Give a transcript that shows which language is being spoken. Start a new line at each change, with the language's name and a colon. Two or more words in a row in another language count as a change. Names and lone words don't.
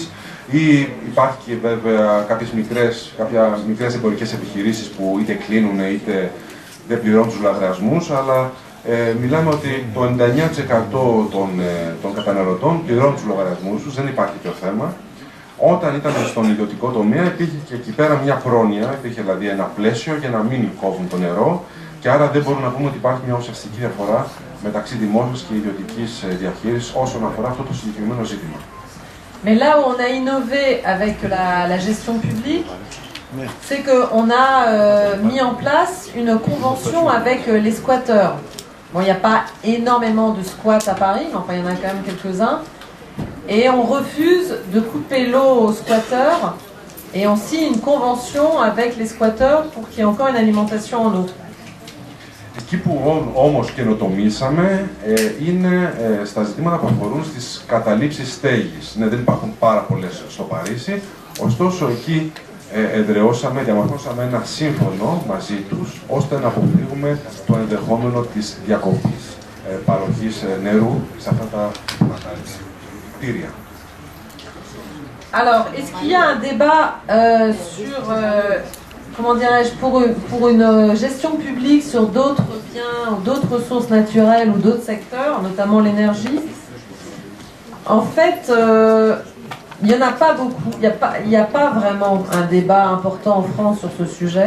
Greek: Ή υπάρχει και βέβαια κάποιες μικρές εμπορικές επιχειρήσεις που είτε κλείνουν είτε δεν πληρώνουν τους λογαριασμούς, αλλά μιλάμε ότι το 99% των καταναλωτών πληρώνουν τους λογαριασμούς τους, δεν υπάρχει τέτοιο θέμα. Όταν ήταν στον ιδιωτικό τομέα υπήρχε και εκεί πέρα μια πρόνοια, υπήρχε δηλαδή ένα πλαίσιο για να μην κόβουν το νερό και άρα δεν μπορούμε να πούμε ότι υπάρχει μια ουσιαστική διαφορά μεταξύ δημόσιας και ιδιωτικής διαχείρισης όσον αφορά αυτό το συγκεκριμένο ζήτημα.
French: Mais là où on a innové avec la gestion publique, c'est qu'on a mis en place une convention avec les squatteurs. Bon, il n'y a pas énormément de squats à Paris, mais enfin il y en a quand même quelques-uns. Et on refuse de couper l'eau aux squatteurs et on signe une convention avec les squatteurs pour qu'il y ait encore une alimentation en eau.
Greek: Εκεί που όμως καινοτομήσαμε είναι στα ζητήματα που αφορούν στις καταλήψεις στέγης. Ναι, δεν υπάρχουν πάρα πολλές στο Παρίσι, ωστόσο εκεί διαμορφώσαμε ένα σύμφωνο μαζί τους, ώστε να αποφύγουμε το ενδεχόμενο της διακοπής παροχής νερού σε αυτά τα κτίρια.
French: Alors, est-ce qu'il y a un débat sur, comment dirais-je, pour une gestion publique sur d'autres biens ou d'autres ressources naturelles ou d'autres secteurs, notamment l'énergie? En fait, il n'y en a pas beaucoup, il n'y a pas vraiment un débat important en France sur ce sujet.